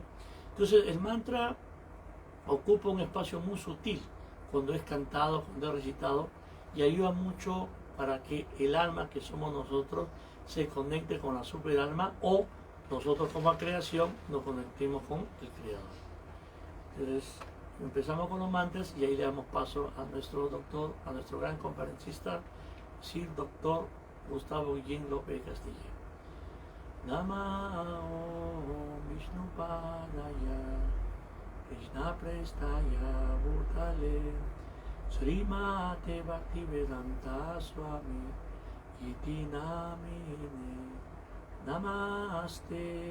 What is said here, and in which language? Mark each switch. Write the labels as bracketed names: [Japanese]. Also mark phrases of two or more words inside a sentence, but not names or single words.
[Spanish] Entonces el mantra ocupa un espacio muy sutil cuando es cantado, cuando es recitado, y ayuda mucho para que el alma que somos nosotros se conecte con la super alma o nosotros como creación nos conectemos con el creador. Entonces empezamos con los mantras y ahí le damos paso a nuestro doctor, a nuestro gran conferencista, Sir Doctor Gustavo Guillén López Castillo. [Sanskrit] नमः विष्णु पादाय कृष्ण प्रेष्ठाय भूतले श्रीमते भक्तिवेदान्त स्वामी इति नामिने नमस्ते